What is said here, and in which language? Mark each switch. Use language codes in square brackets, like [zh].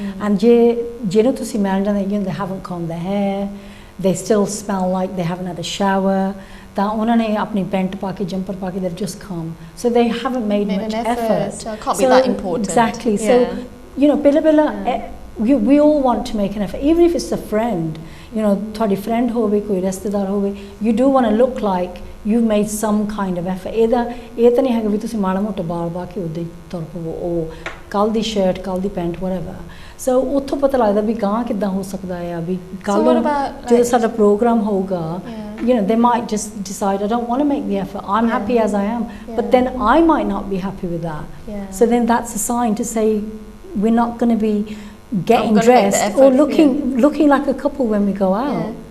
[en] And ਜਿਹਨੂੰ ਤੁਸੀਂ ਮਿਲਣ ਜਾਂਦੇ, you know, they haven't combed their hair, they still smell like they haven't had a shower, ਤਾਂ ਉਹਨਾਂ ਨੇ ਆਪਣੀ ਪੈਂਟ ਪਾ ਕੇ, ਜੰਪਰ ਪਾ ਕੇ, they've just come. So they haven't made much effort. So it can't be that important. Exactly. So, you know, ਪਹਿਲਾਂ we all want to make an effort, even if it's a friend. You know, ਤੁਹਾਡੀ friend ਹੋਵੇ, ਕੋਈ ਰਿਸ਼ਤੇਦਾਰ ਹੋਵੇ, you do want to look like you've made some kind of effort. [pa] ਇਹ ਤਾਂ ਨਹੀਂ ਹੈਗਾ ਵੀ ਤੁਸੀਂ ਮਾੜਾ ਮੋਟਾ ਬਾਲ ਪਾ ਕੇ ਉੱਦਾਂ ਹੀ ਤੁਰ ਪਵੋ, ਉਹ ਕੱਲ੍ਹ ਦੀ ਸ਼ਰਟ, ਕੱਲ੍ਹ ਦੀ ਪੈਂਟ, whatever. [en] So ਉੱਥੋਂ ਪਤਾ ਲੱਗਦਾ ਵੀ ਗਾਂ ਕਿੱਦਾਂ ਹੋ ਸਕਦਾ ਆ, ਵੀ ਕੱਲ੍ਹ ਨੂੰ ਜਦੋਂ ਸਾਡਾ ਪ੍ਰੋਗਰਾਮ ਹੋਊਗਾ, you know, they might just decide, I don't want to make the effort, I'm happy as I am, but then I might not be happy with that. So then that's a sign to say we're not going to be getting dressed or looking like a couple when we go out.